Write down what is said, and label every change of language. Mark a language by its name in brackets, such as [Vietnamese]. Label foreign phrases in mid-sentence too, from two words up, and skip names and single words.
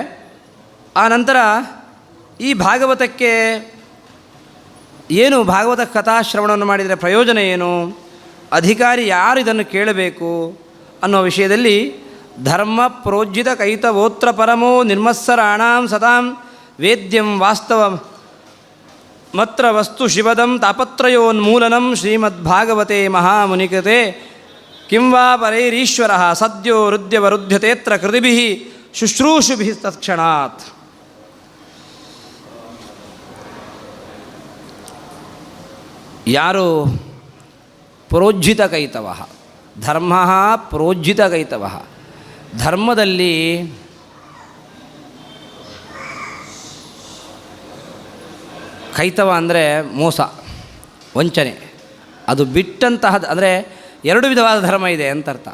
[Kannada] ಆ ನಂತರ ಈ ಭಾಗವತಕ್ಕೆ ಏನು ಭಾಗವತ ಕಥಾಶ್ರವಣವನ್ನು ಮಾಡಿದರೆ ಪ್ರಯೋಜನ ಏನು, ಅಧಿಕಾರಿ ಯಾರು ಇದನ್ನು ಕೇಳಬೇಕು ಅನ್ನೋ ವಿಷಯದಲ್ಲಿ [Sanskrit] ಧರ್ಮ ಪ್ರೋಜ್ಜಿತ ಕೈತವೋತ್ರ ಪರಮೋ ನಿರ್ಮತ್ಸರಾಣಾಂ ಸತಾಂ ವೇದ್ಯಂ ವಾಸ್ತವ ಮತ್ರ ವಸ್ತು ಶಿವದಂ ತಾಪತ್ರಯೋನ್ಮೂಲನಂ ಶ್ರೀಮದ್ಭಾಗವತೆ ಮಹಾಮುನಿಕತೆ ಕಿಂ ವಾ ಪರೈರೀಶ್ವರ ಸದ್ಯೋ ಹೃದ್ಯವರುಧ್ಯತೆತ್ರ ಕೃತಿಭಿಃ ಶುಶ್ರೂಷುಭಿಃ ತತ್ಕ್ಷಣಾತ್. [Kannada] ಯಾರು [Sanskrit] ಪ್ರೋಜ್ಜಿತ ಕೈತವ, ಧರ್ಮ ಪ್ರೋಜ್ಜಿತ ಕೈತವ, [Kannada] ಧರ್ಮದಲ್ಲಿ ಕೈತವ ಅಂದರೆ ಮೋಸ, ವಂಚನೆ, ಅದು ಬಿಟ್ಟಂತಹ ಅಂದರೆ 2 ವಿಧವಾದ ಧರ್ಮ ಇದೆ ಅಂತ ಅರ್ಥ.